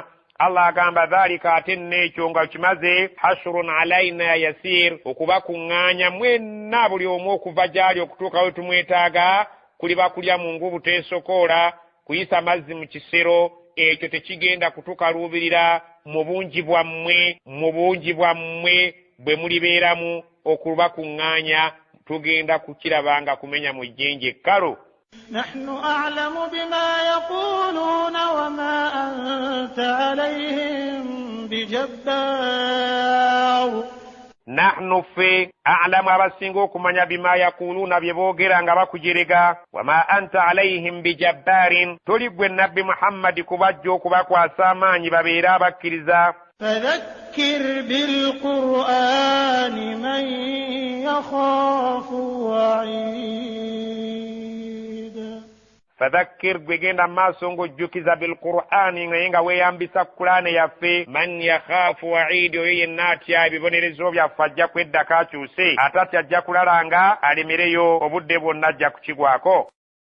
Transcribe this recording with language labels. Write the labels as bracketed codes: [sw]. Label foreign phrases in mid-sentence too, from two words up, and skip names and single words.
[lg] Allah agamba dhalika ate n'ekyo nga kimaze [ar] حشر علينا يسير [lg] okubakuŋŋaanya mwenna buli omu okuva gyali okutuuka we tumwetaaga kuliba kulya mu ngubu teesokoola kuyisa mazzi mu kisero ekyo tekigenda kutukaluubirira mu bungi bwammwe bwe mulibeeramu okubakuŋŋaanya tugenda kukirabanga kumenya mu jjenje ekkalu. [ar] نحن أعلم بما يقولون وما أنت عليهم بجبار. نحن في أعلم [lg] abasinga okumanya [ar] بما يقولون [lg] bye boogera nga bakujerega [ar] وما أنت عليهم بجبار [lg] toli gwe nabbi Muhammad kubajja okubakwasa amaanyi babeere abakkiriza. [ar] فذكر بالقرآن من يخاف وعيد. [lg] فذكر gwegenda maaso ng'ojjukiza bilqur'ani naye nga weeyambisa Qur'ani yaffe [ar] من يخاف وعيد [lg] oyo yenna atya ebibonerezo byaffe ajja kweddako akyuse ate ati ajja kulalanga alemereyo obudde bwonna ajja kukigwako.